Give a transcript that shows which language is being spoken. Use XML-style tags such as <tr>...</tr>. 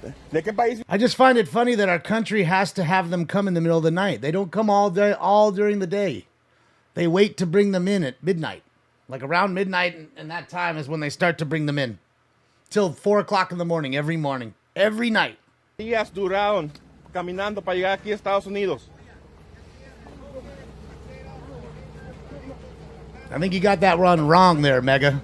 <es>¿De qué país?</es> <en>I just find it funny that our country has to have them come in the middle of the night. They don't come all day, all during the day. They wait to bring them in at midnight. Like around midnight, and that time is when they start to bring them in. Till 4 o'clock in the morning, every night.</en> <es>Días duraron caminando para llegar aquí a Estados Unidos.</es> <en>I think you got that one wrong there, Mega.</en>